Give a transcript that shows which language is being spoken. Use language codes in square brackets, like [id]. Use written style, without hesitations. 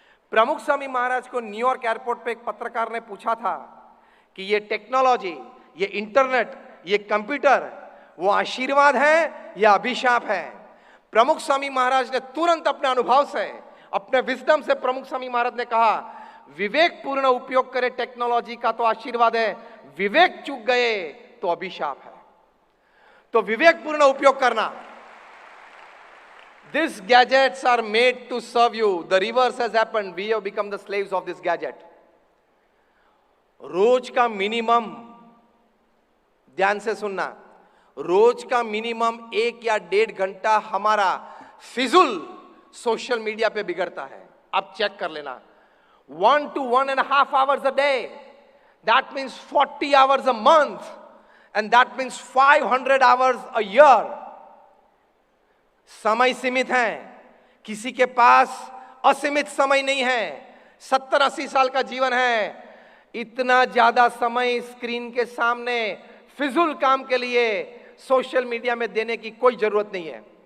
[hi] प्रमुख स्वामी महाराज को New York airport पे एक पत्रकार ने पूछा था कि ये टेक्नोलॉजी, ये इंटरनेट, ये कंप्यूटर, वो आशीर्वाद है या अभिशाप है? प्रमुख स्वामी महाराज ने तुरंत अपने अनुभव से, अपने विजडम से प्रमुख स्वामी महाराज ने कहा, विवेक पूर्ण उपयोग करे टेक्नोलॉजी का तो आशीर्वाद है, विवेक चूक गए तो अभिशाप है। तो विवेक पूर्ण उपयोग करना। [en] These gadgets are made to serve you. The reverse has happened. We have become the slaves of this gadget. [hi] रोज का मिनिमम, ध्यान से सुनना, रोज का मिनिमम 1 या 1.5 घंटा हमारा फिजूल सोशल मीडिया पे बिगड़ता है। आप चेक कर लेना। [en] 1 to 1.5 hours a day. That means 40 hours a month. And that means 500 hours a year. [hi] समय सीमित है, किसी के पास असीमित समय नहीं है। 70-80 साल का जीवन है। इतना ज्यादा समय स्क्रीन के सामने फिजूल काम के लिए सोशल मीडिया में देने की कोई जरूरत नहीं है।